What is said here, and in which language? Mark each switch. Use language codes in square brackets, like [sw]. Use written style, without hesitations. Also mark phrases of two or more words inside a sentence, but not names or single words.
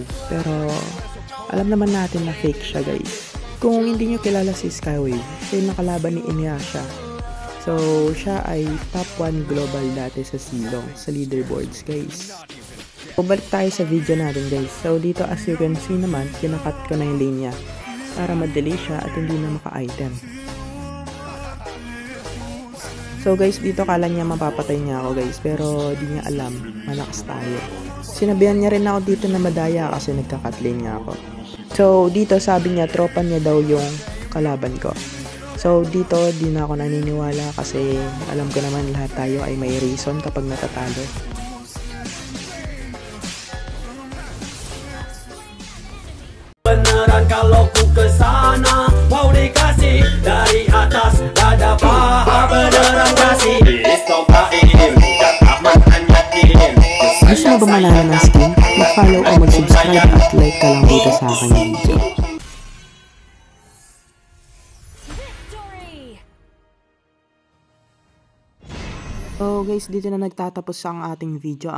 [tl] Pero alam naman natin na fake siya guys. Kung hindi nyo kilala si Skywave, siya yung nakalaban ni Inuyasha. So, siya ay [en] top 1 global [tl] dati sa Silong, sa [en] leaderboards guys. [tl] So, balik tayo sa video natin [en] guys. So, [tl] dito [en] as you can see [tl] naman, kinakat ko na yung lane niya para madali siya at hindi na maka-item. [en] So guys, [tl] dito kala niya mapapatay niya ako guys, pero di niya alam, malakas tayo. Sinabihan niya rin ako dito na madaya kasi nagka-cut lane niya ako. So, dito sabi niya, tropa niya daw yung kalaban ko. So, dito, di na ako naniniwala kasi alam ko naman lahat tayo ay may reason kapag natatalo. [id] Beneran kalau ku kesana, mau dikasih dari atas, dada paha beneran kasih. [tl] Gusto mo ba malaman ng skin? Mag-follow o mag-subscribe at like ka lang dito sa aking video. [en] So guys, [tl] dito na nagtatapos ang ating video.